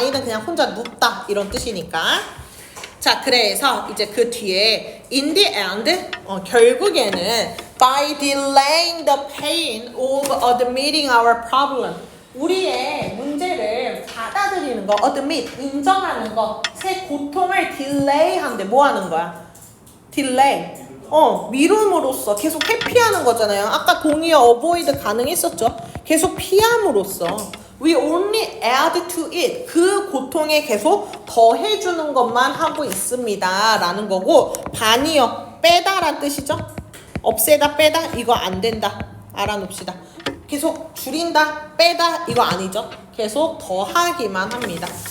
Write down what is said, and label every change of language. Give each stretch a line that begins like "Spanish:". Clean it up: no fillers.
Korean: lie는 그냥 혼자 눕다 이런 뜻이니까. 자, 그래서 이제 그 뒤에
English: in the end
Korean: 결국에는
English: by delaying the pain of admitting our problem
Korean: 우리의 문제를 받아들이는 거, admit, 인정하는 거, 새 고통을 delay 한대. 뭐 하는 거야? delay. 미룸으로써 계속 회피하는 거잖아요. 아까 동의어 avoid 가능했었죠? 계속 피함으로써
English: we only add to it.
Korean: 그 고통에 계속 더해주는 것만 하고 있습니다. 라는 거고 반이요. 빼다란 뜻이죠? 없애다, 빼다. 이거 안 된다. 알아놓읍시다. 계속 줄인다, 빼다 이거 아니죠? 계속 더하기만 합니다.